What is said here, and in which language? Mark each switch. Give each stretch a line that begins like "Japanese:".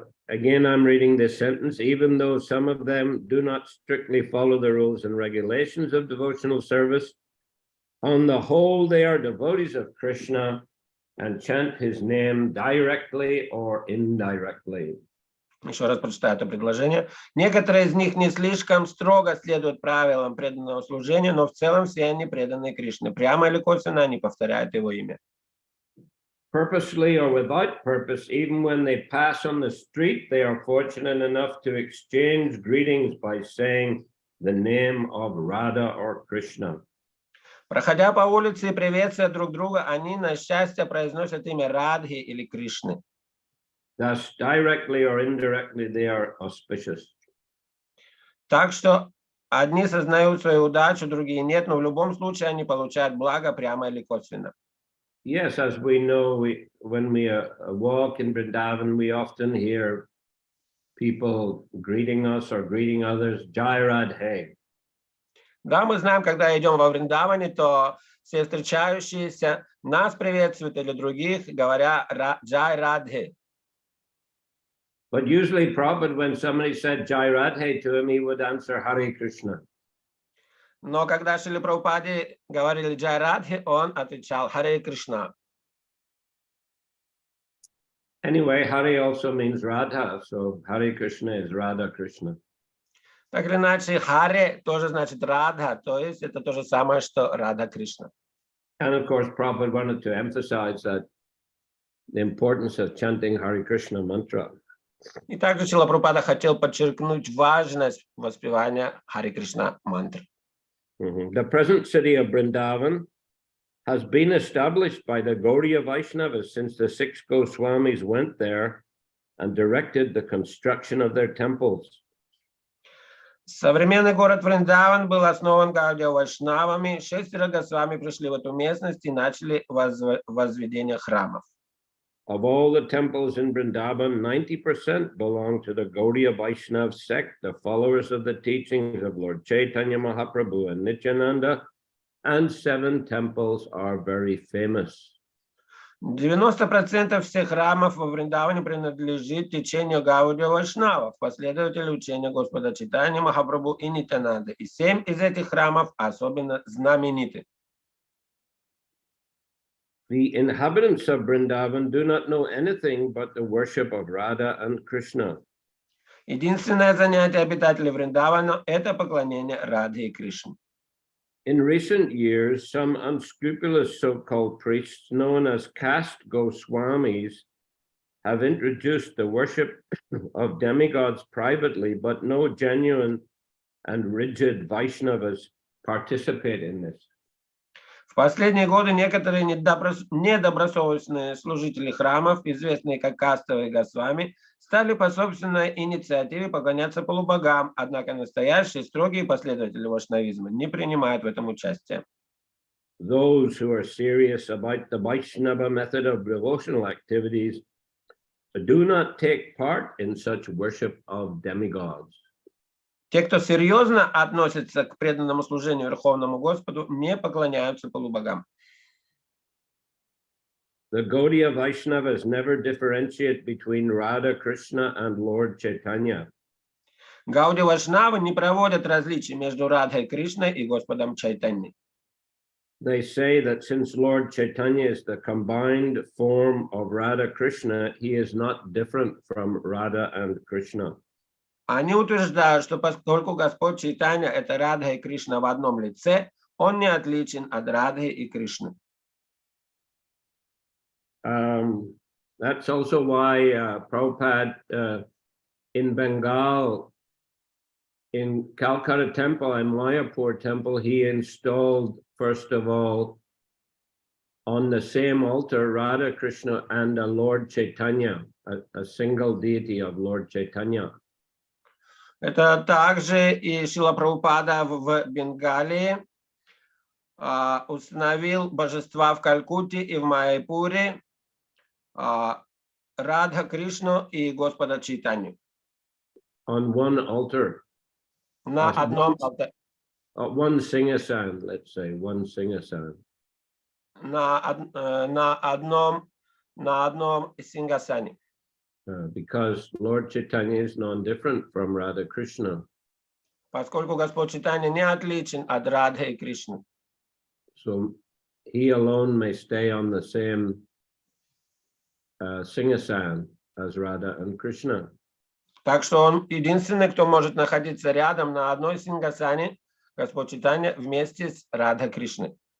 English: Again, I'm reading this sentence. Even though some of them do not strictly follow the rules and regulations of devotional service, on the whole, they are devotees of Krishna and chant his name directly or indirectly.
Russian: Еще раз прочитаю это предложение. Некоторые из них не слишком строго следуют правилам преданного служения, но в целом все они преданные Кришне. Прямо или косвенно они повторяют его имя.
English: Purposely or without purpose, even when they pass on the street, they are fortunate enough to exchange greetings by saying the name of Radha or Krishna.
Russian: Проходя по улице и приветствуя друг друга, они на счастье произносят имя Радхи или Кришны.
English: Thus, directly or indirectly, they are auspicious.
Russian: Так что одни сознают свою удачу, другие нет, но в любом случае они получают благо прямо или косвенно.
English: Yes, as we know, when we walk in Vrindavan, we often hear people greeting us or greeting others, Jai Radhe.
Russian: Да, мы знаем, когда идем во Вриндаване, то все встречающиеся нас приветствуют или других, говоря Джай Радхе.
English: But usually, Prabhupada, when somebody said Jai Radhe to him, he would answer Hare Krishna.
Russian: Но когда Шриле Прабхупаде говорили Джай Радхе, он отвечал Харе Кришна.
English: Anyway, Hare also means Radha, so Hare Krishna is Radha Krishna.
Russian: Так или иначе, Харе тоже значит Радха, то есть это то же самое, что Радха Кришна.
English: And of course, Prabhupada wanted to emphasize that the importance of chanting Hare Krishna mantra.
Russian: И также Шрила Прабхупада хотел подчеркнуть важность воспевания Харе Кришна мантры.
English: The present city of Vrindavan has been established by the Gaudiya Vaishnavas since the 6 Goswamis went there and directed the construction of their temples.
Russian: Современный город Вриндаван был основан Гаудия Вайшнавами. 6 Госвами пришли в эту местность и начали возведение храмов.
English: Of all the temples in Vrindavan, 90% belong to the Gaudiya Vaishnav sect, the followers of the teachings of Lord Chaitanya Mahaprabhu and Nityananda, and 7 temples are very famous.
Russian: 90% всех храмов во Вриндаване принадлежит течению Гаудия Вайшнавов, последователей учения Господа Чайтаньи Махапрабху и Нитянанды. И 7 из этих храмов особенно знамениты.
English: The inhabitants of Vrindavan do not know anything but the worship of Radha and Krishna.
Russian: Единственное занятие обитателей Вриндавана – это поклонение Радхе и Кришне.
English: In recent years, some unscrupulous so-called priests known as caste Goswamis have introduced the worship of demigods privately, but no genuine and rigid Vaishnavas participate in this.
Russian: В последние годы некоторые недобросовестные служители храмов, известные как кастовые Госвами, стали по собственной инициативе поклоняться полубогам, однако настоящие строгие последователи вайшнавизма не принимают в этом участие.
English: Those who are serious about the Vaishnava method of devotional activities do not take part in such worship of demigods.
Russian: Те, кто серьезно относится к преданному служению Верховному Господу, не поклоняются полубогам.
English: The Gaudiya Vaishnavas never differentiate between Radha Krishna and Lord Chaitanya.
Russian: Гаудия Вайшнавы не проводят различий между Радхой Кришной и Господом Чайтаньей.
English: They say that since Lord Chaitanya is the combined form of Radha Krishna, he is not different from Radha and Krishna.
Russian: Они утверждают, что поскольку Господь Чайтанья – это Радха и Кришна в одном лице, он не отличен от Радхи и Кришны.
English: That's also why Prabhupada in Bengal, in Calcutta Temple and Mayapur Temple, he installed, first of all, on the same altar, Radha Krishna and a Lord Chaitanya, a single deity of Lord Chaitanya.
Russian: Это также и Шрила Прабхупада в Бенгалии установил божества в Калькутте и в Майяпуре, Радха Кришну и Господа Чайтанью.
English: On one altar.
Russian: На одном алтаре.
English: One singasan, let's say, one singasan.
Russian: На одном сингасане.
English: Because Lord Chaitanya is non-different from Radha Krishna.
Russian: Поскольку Господь Чайтанья не отличен от Радхи и Кришны.
English: So he alone may stay on the same singasan as Radha and Krishna.
Russian: Так что он единственный, кто может находиться рядом на одной сингасане, Господь Чайтанья, вместе с Радха Кришной.